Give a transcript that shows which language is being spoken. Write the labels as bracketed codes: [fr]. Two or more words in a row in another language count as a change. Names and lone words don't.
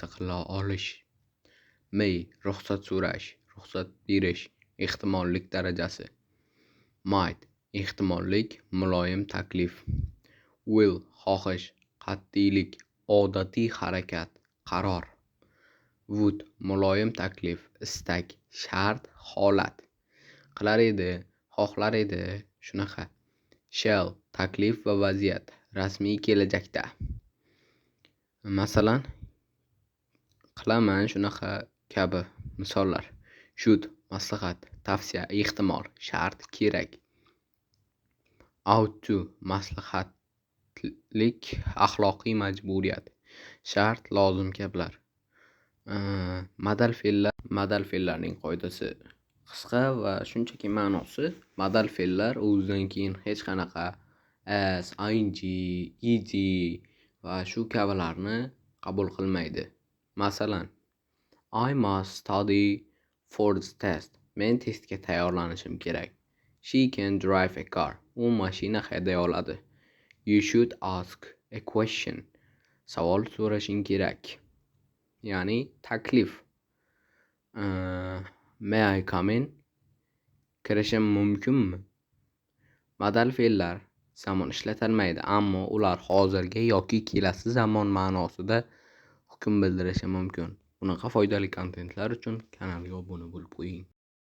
[uz] qila olish, may ruxsat so'rash, ruxsat berish, ehtimollik darajasi, might ehtimollik, muloyim taklif, will xohish, qat'iylik, odatiy harakat, qaror, would muloyim taklif, istak, shart, holat, qilar edi, xohlar edi, shunaqa, shall taklif va vaziyat, rasmiy kelajakda. Masalan, qilaman shunaqa kabi misollar. Should maslahat, tavsiya, ehtimol, shart, kerak. [en] Ought to [uz] maslahatlik, axloqiy majburiyat, shart, lozim kabilar. Modal fe'llarning qoidasi qisqa va shunchaki ma'nosi: modal fe'llar o'zidan keyin hech qanaqa as, ing, ed va shu kabilarni qabul qilmaydi. Masalan, [en] I must study for this test. [uz] Men testga tayyorlanishim kerak. [en] She can drive a car. [uz] U mashina hayday oladi. [en] You should ask a question. [uz] Savol so'rashing kerak. Ya'ni taklif. [en] May I come in? [uz] Kirishim mumkinmi? Modal fe'llar zamon ishlatilmaydi, ammo ular hozirgi yoki kelasi zamon ma'nosida hukm bildirishi mumkin. Bunaqa foydali kontentlar uchun kanalga obuna bo'lib qo'ying.